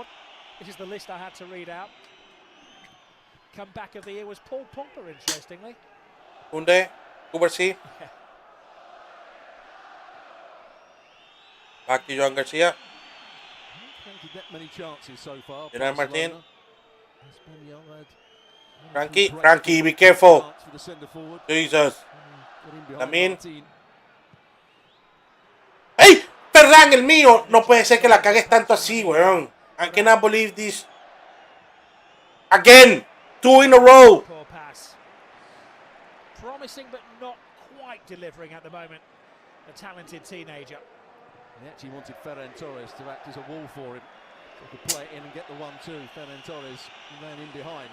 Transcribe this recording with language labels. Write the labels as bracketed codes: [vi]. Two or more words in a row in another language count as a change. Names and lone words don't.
[en] This is the list I had to read out. Comeback of the year was Paul Pogba, interestingly. Kunde, Kubarsi. Back to Johan Garcia. Haven't created that many chances so far. Gerard Martin. Barcelona. Espanyol had Frankie, be careful. chance for the centre forward. Jesus. Got in behind Lamine. Martin. [es] ¡Ey! Ferran, el mío. No puede ser que la cagues tanto así, weón. [en] I cannot believe this. Again. 2 in a row. Poor pass. Promising but not quite delivering at the moment. The talented teenager. He actually wanted Ferran Torres to act as a wall for him. So he could play it in and get the 1-2. Ferran Torres ran in behind.